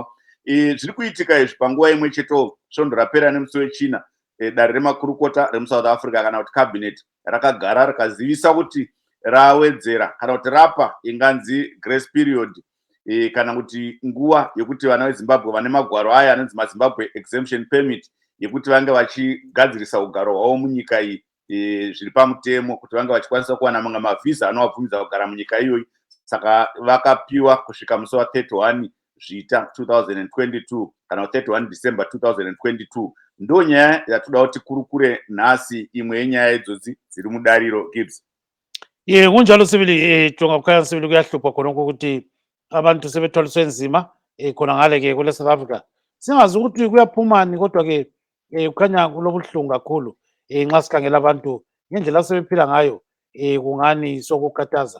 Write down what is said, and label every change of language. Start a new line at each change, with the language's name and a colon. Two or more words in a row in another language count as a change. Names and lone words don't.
Shona: Zviri kuitika izvi panguva imwe cheto svondo rapera nemusi wechina dare remakurukota remuSouth Africa kana kuti cabinet rakagara rikazivisa kuti rawedzera kana kuti rapa inganzi
English: grace period
Shona: kana kuti nguva yekuti vana veZimbabwe vane magwaro aya anonzi maZimbabwe Exemption permit yekuti vange vachigadzirisa ugaro hwavo munyika iyi zviri pamutemo kuti vange vachikwanisa kuwana mamwe mavhisa anovabvumidza kugara munyika iyoyi. Saka vakapiwa kusvika musi wa31 Zvita 2022 kana 31 December 2022. Ndo nyaya yatoda kuti kurukure nhasi, imwe yenyaya idzodzi dziri mudariro. Gibbs.
North Ndebele: Kunjalo sibili Jonga kukhanya sibili kuyahlupha khona ukuthi abantu sebethwaliswe nzima khona ngale ke kule South Africa. Singazi ukuthi kuyaphumani kodwa ke kukhanya kulobuhlungu kakhulu nxa sikhangela abantu ngendlela sebephila ngayo kungani sokukataza.